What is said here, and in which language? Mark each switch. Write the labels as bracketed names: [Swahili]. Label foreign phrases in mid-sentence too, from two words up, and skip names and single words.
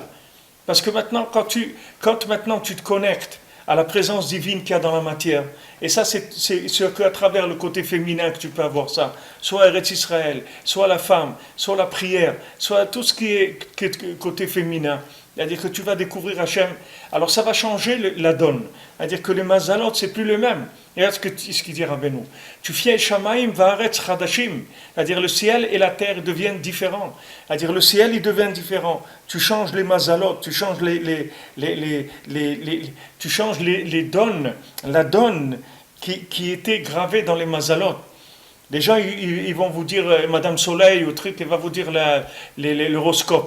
[French] Parce que maintenant, quand maintenant tu te connectes à la présence divine qu'il y a dans la matière, et ça, c'est qu'à travers le côté féminin que tu peux avoir ça, soit Eretz Israël, soit la femme, soit la prière, soit tout ce qui est côté féminin. C'est-à-dire que tu vas découvrir Hachem. Alors ça va changer la donne. C'est-à-dire que les mazalot, c'est plus le même. Regarde ce qu'il dit Rabbeinu. Tu fies [Hebrew] שמים וארץ חדשים. [French] C'est-à-dire le ciel et la terre deviennent différents. C'est-à-dire le ciel, il devient différent. Tu changes les mazalot, tu changes tu changes les donnes. La donne qui était gravée dans les mazalot. Les gens, ils vont vous dire, Madame Soleil ou truc, elle va vous dire l'horoscope.